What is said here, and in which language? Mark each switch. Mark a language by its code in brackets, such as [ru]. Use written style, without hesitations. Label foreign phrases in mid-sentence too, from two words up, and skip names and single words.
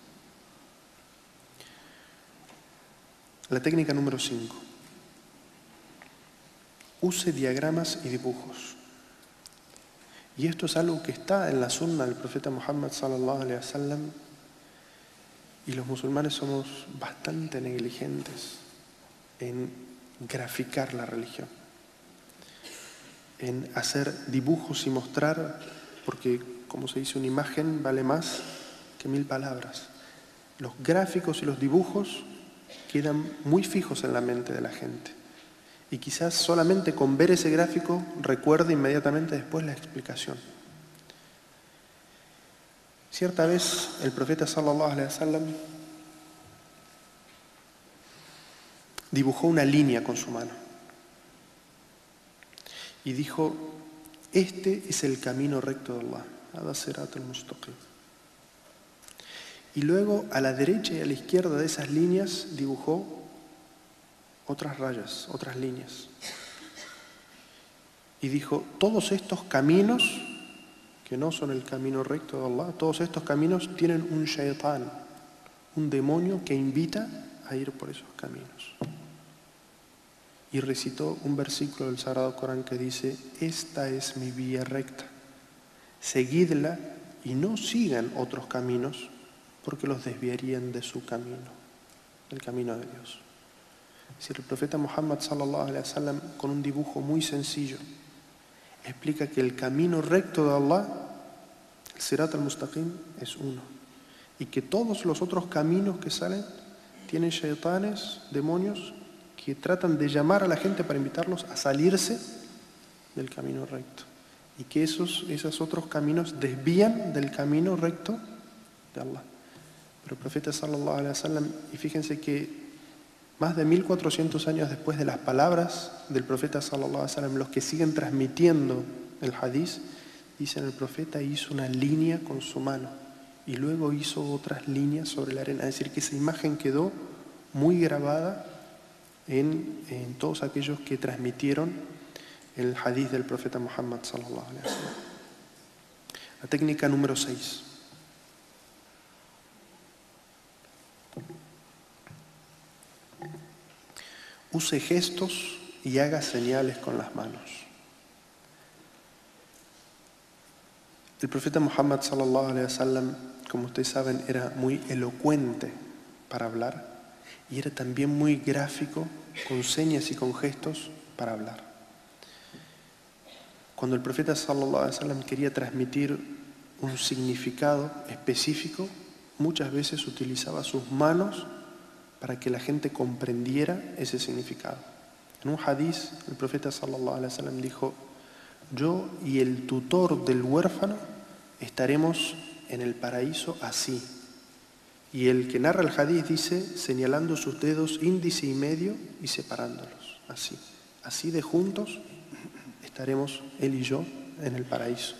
[es] La técnica número 5. Use diagramas y dibujos. Y esto es algo que está en la sunna del profeta Muhammad [ar] صلى الله عليه وسلم, [es] y los musulmanes somos bastante negligentes en graficar la religión, en hacer dibujos y mostrar, porque, como se dice, una imagen vale más que 1000 palabras. Los gráficos y los dibujos quedan muy fijos en la mente de la gente. Y quizás solamente con ver ese gráfico recuerde inmediatamente después la explicación. Cierta vez el profeta [ar] صلى الله عليه وسلم [es] dibujó una línea con su mano y dijo: este es el camino recto de Allah. [ar] هذا صراط المستقيم. [es] Y luego a la derecha y a la izquierda de esas líneas dibujó otras rayas, otras líneas. Y dijo: todos estos caminos, que no son el camino recto de Allah, todos estos caminos tienen un shaitán, un demonio que invita a ir por esos caminos. Y recitó un versículo del Sagrado Corán que dice: esta es mi vía recta, seguidla y no sigan otros caminos, porque los desviarían de su camino, del camino de Dios. Es decir, el profeta Muhammad [ar] صلى الله عليه وسلم, [es] con un dibujo muy sencillo, explica que el camino recto de Allah, el [ar] صراط المستقيم, [es] es uno, y que todos los otros caminos que salen tienen shaitanes, demonios, que tratan de llamar a la gente para invitarlos a salirse del camino recto, y que esos otros caminos desvían del camino recto de Allah. Pero el profeta [ar] صلى الله عليه وسلم, [es] y fíjense que más de 1400 años después de las palabras del profeta [ar] صلى الله عليه وسلم, [es] los que siguen transmitiendo el hadís, dicen: el profeta hizo una línea con su mano y luego hizo otras líneas sobre la arena. Es decir, que esa imagen quedó muy grabada en todos aquellos que transmitieron el hadís del profeta Muhammad [ar] صلى الله عليه وسلم. [es] La técnica número 6. Use gestos y haga señales con las manos. El profeta Muhammad [ar] صلى الله عليه وسلم, [es] como ustedes saben, era muy elocuente para hablar y era también muy gráfico, con señas y con gestos para hablar. Cuando el profeta [ar] صلى الله عليه وسلم [es] quería transmitir un significado específico, muchas veces utilizaba sus manos para que la gente comprendiera ese significado. En un hadís, el profeta [ar] صلى الله عليه وسلم [es] dijo: yo y el tutor del huérfano estaremos en el paraíso así. Y el que narra el hadís dice, señalando sus dedos índice y medio y separándolos, así. Así de juntos estaremos él y yo en el paraíso.